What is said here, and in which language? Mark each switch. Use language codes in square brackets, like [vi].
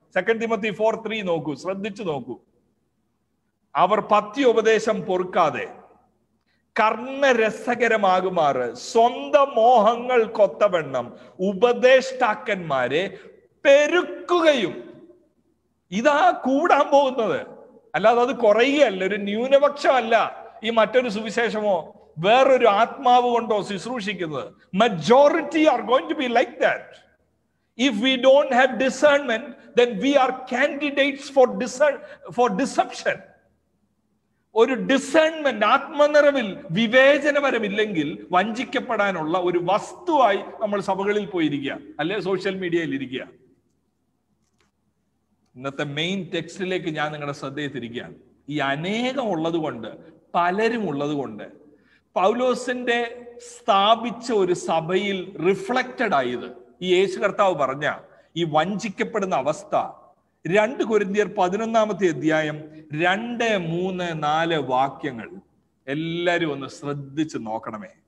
[ml] 2 Timothy 4:3 നോക്കൂ, ശ്രദ്ധിച്ചു നോക്കൂ. അവർ പഥ്യോപദേശം പൊറുക്കാതെ കർണരസകരമാകുമാറ് സ്വന്തം മോഹങ്ങൾക്കൊത്തവണ്ണം ഉപദേഷ്ടാക്കന്മാരെ പെരുക്കുകയും. ഇതാ കൂടാൻ പോകുന്നത്, അല്ലാതെ അത് കുറയുകയല്ല, ഒരു ന്യൂനപക്ഷമല്ല ഈ മറ്റൊരു സുവിശേഷമോ വേറൊരു ആത്മാവ് കൊണ്ടോ ശുശ്രൂഷിക്കുന്നത്. [en] Majority are going to be like that. If we don't have discernment, then we are candidates for deception. [ml] ഒരു ഡിസേൺമെന്റ്, ആത്മനിറവിൽ വിവേചനപരമില്ലെങ്കിൽ വഞ്ചിക്കപ്പെടാനുള്ള ഒരു വസ്തുവായി നമ്മൾ സഭകളിൽ പോയിരിക്കുക, അല്ലെ സോഷ്യൽ മീഡിയയിൽ ഇരിക്കുക. ഇന്നത്തെ മെയിൻ ടെക്സ്റ്റിലേക്ക് ഞാൻ നിങ്ങളുടെ ശ്രദ്ധയെ തിരിക്കുകയാണ്. ഈ അനേകം ഉള്ളത് കൊണ്ട്, പലരും ഉള്ളത് കൊണ്ട്, പൗലോസിന്റെ സ്ഥാപിച്ച ഒരു സഭയിൽ റിഫ്ലക്റ്റഡ് ആയത് ഈ യേശു കർത്താവ് പറഞ്ഞ ഈ വഞ്ചിക്കപ്പെടുന്ന അവസ്ഥ 2 കൊരിന്ത്യർ 11-ാമത്തെ അധ്യായം 2, 3, 4 വാക്യങ്ങൾ എല്ലാരും ഒന്ന് ശ്രദ്ധിച്ച് നോക്കണമേ.